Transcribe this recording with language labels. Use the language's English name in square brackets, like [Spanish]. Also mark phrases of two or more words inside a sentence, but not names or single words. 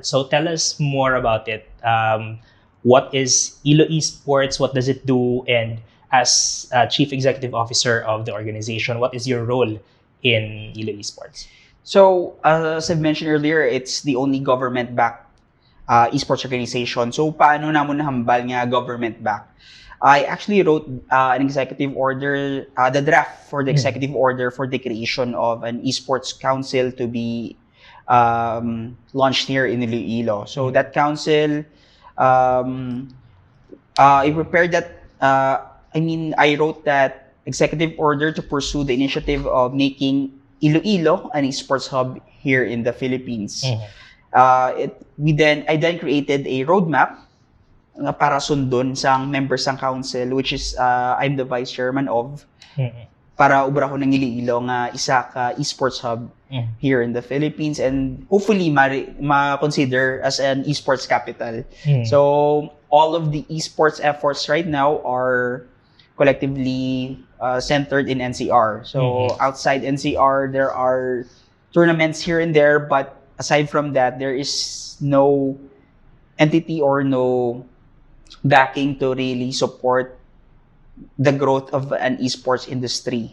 [English] So tell us more about it. What is ILO Esports? What does it do? And as Chief Executive Officer of the organization, what is your role in ILO Esports? So, as I mentioned earlier, it's the only government-backed esports organization. So, [Hiligaynon] paano namon nahambal nga government-backed? [English] I actually wrote an executive order, the draft for the executive order for the creation of an esports council to be launched here in Iloilo. So, that council, I prepared that, I wrote that executive order to pursue the initiative of making Iloilo an esports hub here in the Philippines. I then created a roadmap [Hiligaynon] para sundon sang [English] members ng council, which is I'm the vice chairman of, [Hiligaynon] para ubrahon ng Iloilo nga isa ka esports hub [English] here in the Philippines and hopefully ma-consider as an esports capital. So all of the esports efforts right now are collectively centered in NCR. So outside NCR, there are tournaments here and there, but aside from that, there is no entity or no backing to really support the growth of an esports industry.